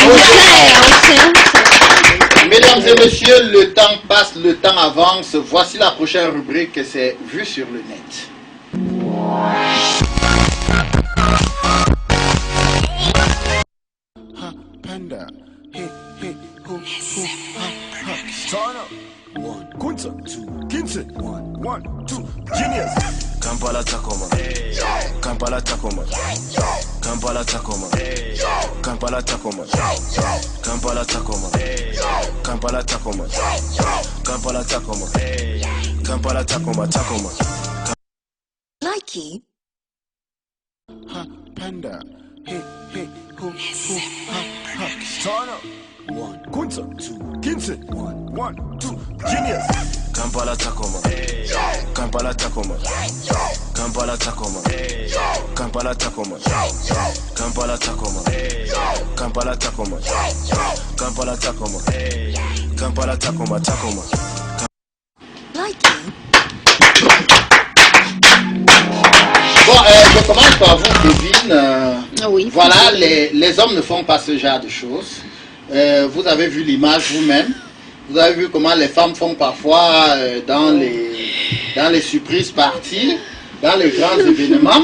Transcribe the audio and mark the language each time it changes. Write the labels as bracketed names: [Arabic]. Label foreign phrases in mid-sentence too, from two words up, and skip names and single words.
[French] Mesdames et messieurs, le temps passe, le temps avance. Voici la prochaine rubrique, c'est Vue sur le net. [English] Panda. Hey, hey, ho, ho, ha, ha. Turn up. One, Kunta, two, Kinson. One, two, Genius. Kampala Takoma. Kampala Takoma. Kampala Takoma. Kampala Takoma. Kampala Takoma. Kampala Takoma. Kampala Takoma. Kampala Takoma. Takoma. Likey. Ha, Panda. Hey, hey, ho, ho, ha, ha. Turn up. One, Kunta, two, Kinson. One, two, Genius. Kampala Takoma. Kampala Takoma. Kampala Takoma. Kampala Takoma. Kampala Takoma. Kampala Takoma. Kampala Takoma. Kampala Takoma. Takoma. Likey. [French] Bon, je commence par vous, Kevin. Oui. Voilà, les hommes ne font pas ce genre de choses. Vous avez vu l'image vous-même. Vous avez vu comment les femmes font parfois dans les surprises parties, dans les grands événements.